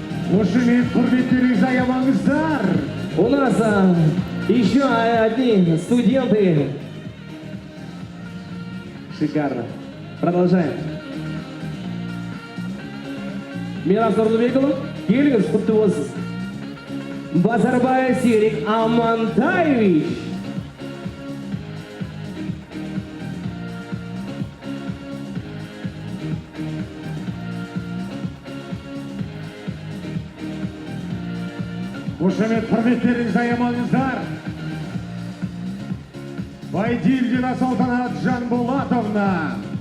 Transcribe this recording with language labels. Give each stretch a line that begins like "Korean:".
Kazakh: Қошемет құрметтеріңізді аямаңыздар.
Russian: У нас еще одни студенты. Шикарно. Продолжаем.
Kazakh: Мирас Нұрлыбекұлы, келіңіз, құтты болсын. Базарбаев Серик Амантаевич. Қошемет құрметтеріңізді аямаңыздар. Байдильдина Салтанат Жанболатовна.